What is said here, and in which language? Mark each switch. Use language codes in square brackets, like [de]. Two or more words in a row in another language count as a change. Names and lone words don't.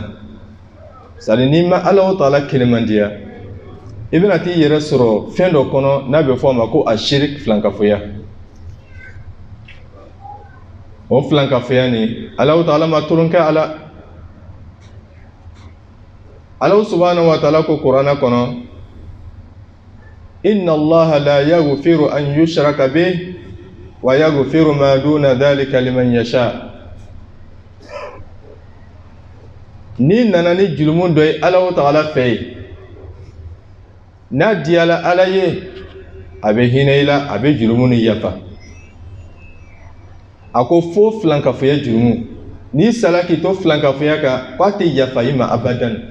[bm] Sadi n'i ma Alahu Taala kelemandiya, i bɛna t'i yɛrɛ sɔrɔ fɛn dɔ kɔnɔ n'a bɛ fɔ a ma ko ashirik, filankafoya. O filankafoya ni Alahu Taala ma tolon kɛ a la. Alahu [ar] سبحانه وتعالى [bm] ko Kurana kɔnɔ, [ar] إن الله لا يغفر أن يشرك به ويغفر ما دون ذلك لمن يشاء. [bm] Ni nana ni jurumu dɔ ye Alahu Taala fɛ ye, n'a diyala Ala ye, a bɛ hinɛ i la, a bɛ jurumu ni yafa. A ko fo filankafoya jurumu, n'i sala k'i to filankafoya kan, k'a tɛ yafa i ma abadan.